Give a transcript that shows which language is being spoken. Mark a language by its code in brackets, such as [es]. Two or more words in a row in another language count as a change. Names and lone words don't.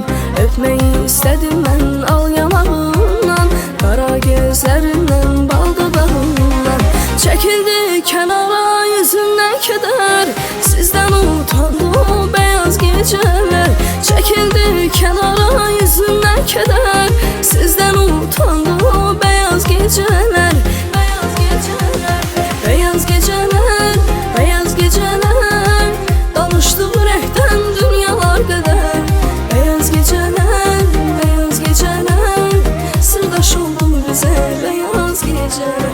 [tr] Öpmeyi istedim [az] mən al yanağından, qara gözlərindən, bal dodağından. Çəkildi kənara yüzündən kədər, sizdən utandı [tr] o beyaz geceler. [az] Çəkildi kənara yüzündən kədər, sizdən utandı [tr] o beyaz geceler. Beyaz geceler, beyaz geceler, beyaz geceler. [az] Danıştık ürəkdən dünyalar qədər, [tr] beyaz geceler, beyaz geceler. [az] Sirdaş oldu bizə [tr] beyaz geceler.